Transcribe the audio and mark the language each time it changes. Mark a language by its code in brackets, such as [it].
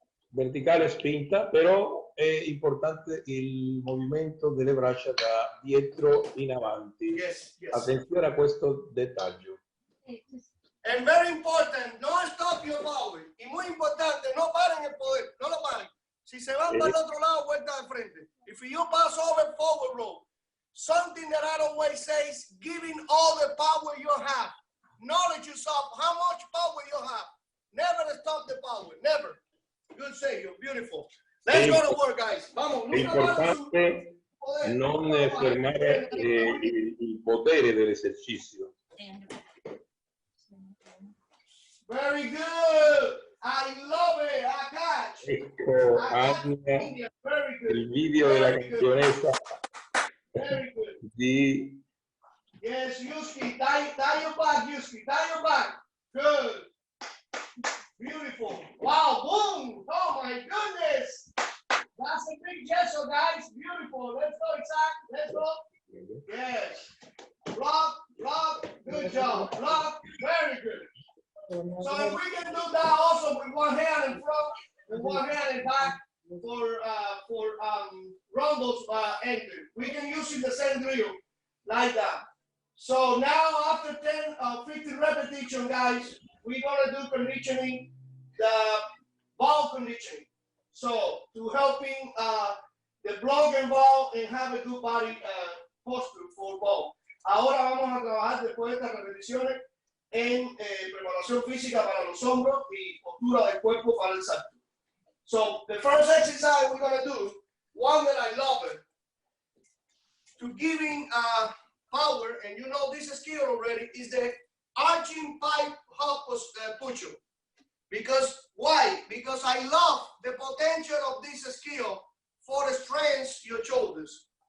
[it] Verticale spinta, però è importante il movimento delle braccia da dietro in avanti. [en] Yes. [it] Attenzione a questo dettaglio. [en] And very important, no stop your power. [es] Y muy importante, no paren el poder, no lo paren. Si se van para el otro lado, vuelta de frente. [en] If you pass over, forward roll. Something that I always say is giving all the power you have. Knowledge yourself, how much power you have. Never stop the power, never. Good Sergio, beautiful. Let's go to work, guys. [es] Vamos. [it] È importante non fermare il potere dell'esercizio. [en] Very good. I love it. I catch. [it] Ecco, Annia, il video della campionessa di... [en] Yes, Yosuke, tie your back, Yosuke, tie your back. Good. Beautiful. Wow, boom. Oh my goodness. That's a big Yeessooo, guys. Beautiful. Let's go, Isaac. Let's go. Yes. Block. Good job. Block. Very good. So if we can do that also with one hand in front and one hand in back for rondos enter. We can use it the same drill like that. So now after 15 repetition, guys, we're gonna do conditioning, the ball conditioning. So to helping the block and ball and have a good body posture for ball. [es] Ahora vamos a trabajar después de estas repeticiones en preparación física para los hombros y postura del cuerpo para el salto. [en] So the first exercise we're gonna do, one that I love it, to giving power, and you know this skill already, is the arching pipe hop push-up. Because why? Because I love the potential of this skill for the strength your shoulders.